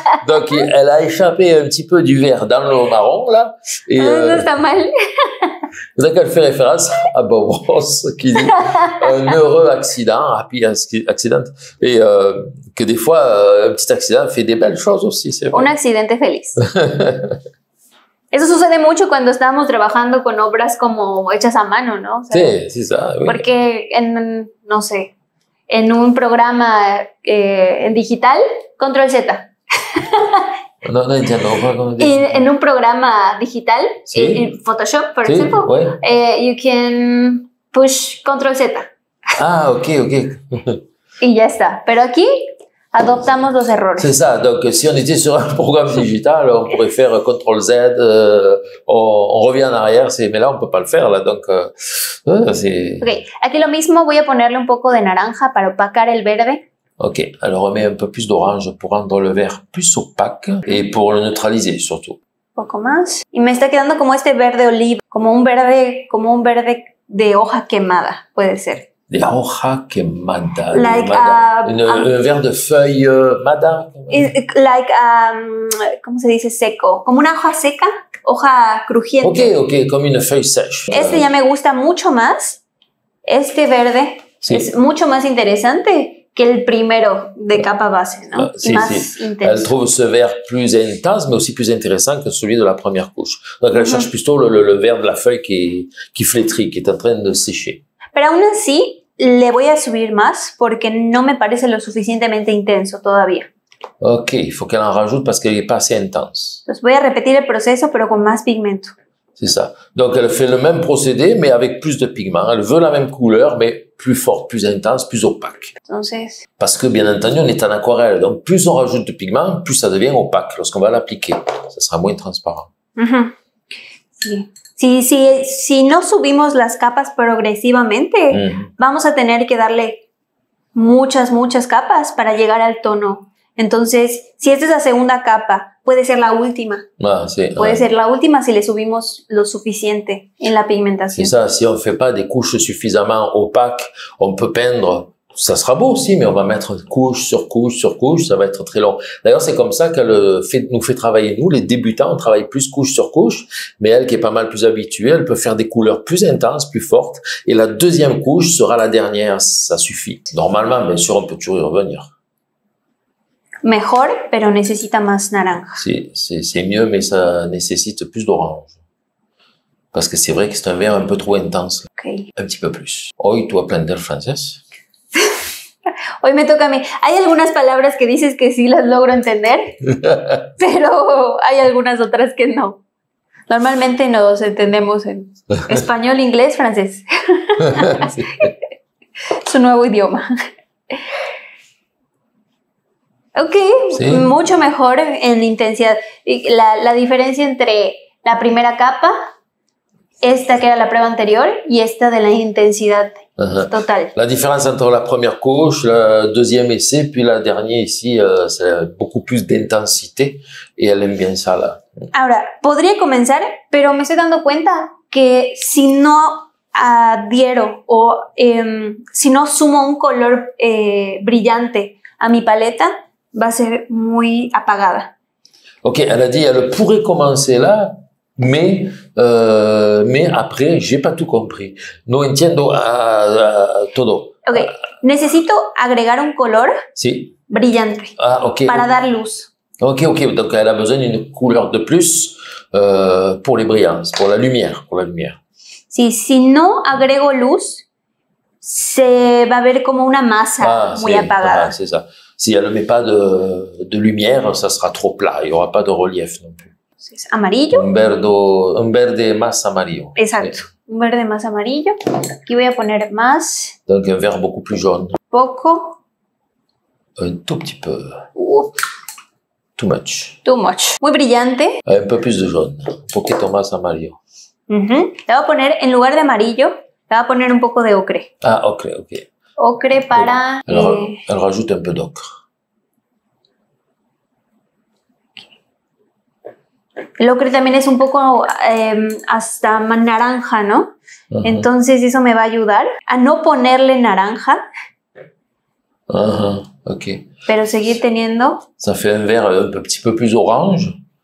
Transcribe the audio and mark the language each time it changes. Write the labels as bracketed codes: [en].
[fr] Donc, elle a échappé un petit peu du vert dans le marron, là. Et, [es] no está mal. [fr] Donc, elle fait référence à Bob Ross qui dit un heureux accident, [en] happy accident. [fr] Et que des fois, un petit accident fait des belles choses aussi, c'est vrai. [es] Un accidente feliz. Eso sucede mucho cuando estamos trabajando con obras como hechas a mano, ¿no? O sea, [fr] sí, ça, oui. [es] Porque no sé, en un programa en digital, control Z. No entiendo. En un programa digital, en Photoshop, por ejemplo, [en] you can push control Z. Ah, ok. [es] Y ya está. Pero aquí adoptamos los errores. [fr] C'est ça. Donc, si on était sur un programme digital, on pourrait faire CTRL Z, on revient en arrière, mais là, on peut pas le faire, là. Donc, c'est... Ok. [es] Aquí lo mismo, voy a ponerle un poco de naranja para opacar el verde. Ok. [fr] Elle remet un peu plus d'orange pour rendre le vert plus opaque et pour le neutraliser, surtout. [es] Un poco más. Y me está quedando como este verde oliva, como un verde de hoja quemada, puede ser. De hoja quemada. [en] Like [fr] un vert de feuille mada. [es] Like, ¿cómo se dice? Seco. Como una hoja seca, hoja crujiente. [fr] Ok, comme une feuille sèche. [es] Este ya me gusta mucho más. Este verde es mucho más interesante que el primero de capa base, ¿no? Más intenso. [fr] Elle trouve ce vert plus intense, mais aussi plus intéressant que celui de la première couche. Donc, elle cherche plutôt le vert de la feuille qui flétrit, qui est en train de sécher. [es] Pero aún así, le voy a subir más porque no me parece lo suficientemente intenso todavía. [fr] Ok, il faut qu'elle en rajoute parce qu'elle n'est pas assez intense. [es] Entonces voy a repetir el proceso, pero con más pigmento. [fr] C'est ça. Donc, elle fait le même procédé, mais avec plus de pigments. Elle veut la même couleur, mais plus forte, plus intense, plus opaque. [es] Entonces... [fr] Parce que, bien entendu, on est en aquarelle. Donc, plus on rajoute de pigments, plus ça devient opaque lorsqu'on va l'appliquer. Ça sera moins transparent. [es] Si no subimos las capas progresivamente, vamos a tener que darle muchas capas para llegar al tono. Entonces, si esta es la segunda capa, puede ser la última. Puede ser la última si le subimos lo suficiente en la pigmentación. [fr] C'est ça, si on ne fait pas des couches suffisamment opaques, on peut peindre. Ça sera beau aussi, mais on va mettre couche sur couche sur couche, ça va être très long. D'ailleurs, c'est comme ça qu'elle nous fait travailler, nous, les débutants, on travaille plus couche sur couche, mais elle qui est pas mal plus habituée, elle peut faire des couleurs plus intenses, plus fortes, et la deuxième couche sera la dernière, ça suffit. Normalement, bien sûr, on peut toujours y revenir. [es] Mejor, pero necesita más naranja. [fr] C'est mieux, mais ça nécessite plus d'orange. Parce que c'est vrai que c'est un vert un peu trop intense. Okay. Un petit peu plus. [es] Hoy tú aprendes francés. Hoy me toca a mí. Hay algunas palabras que dices que sí las logro entender, pero hay algunas otras que no. Normalmente nos entendemos en español, inglés, francés. Sí. Su nuevo idioma. Ok, sí. Mucho mejor en intensidad. La diferencia entre la primera capa, esta que era la prueba anterior, y esta de la intensidad total. [fr] La différence entre la première couche, le deuxième essai, puis la dernière ici, c'est beaucoup plus d'intensité, et elle aime bien ça là. [es] Ahora, podría comenzar, pero me estoy dando cuenta que si no adhiero o si no sumo un color brillante a mi paleta, va a ser muy apagada. [fr] Ok, elle a dit, elle pourrait commencer là, mais après, j'ai pas tout compris. [es] No entiendo todo. Ok, necesito agregar un color brillante para dar luz. [fr] Ok, donc elle a besoin d'une couleur de plus pour les brillances, pour la lumière. [es] Sí, si no agrego luz, se va a ver como una masa muy apagada. [fr] C'est ça. Si elle ne met pas de lumière, ça sera trop plat, il n'y aura pas de relief non plus. [es] Amarillo. Un verde más amarillo. Exacto, un verde más amarillo. Aquí voy a poner más. [fr] Donc un vert beaucoup plus jaune. [es] Poco. [fr] Un tout petit peu. [en] Too much. Too much. [es] Muy brillante. [fr] Un peu plus de jaune. [es] Un poquito más amarillo. Le voy a poner, en lugar de amarillo, le voy a poner un poco de ocre. Ocre, ok. Ocre para... [fr] Elle rajoute un peu d'ocre. [es] El ocre también es un poco hasta naranja, ¿no? Entonces eso me va a ayudar a no ponerle naranja. Ok. Pero seguir teniendo... [fr] Ça fait un vert un petit peu plus orange.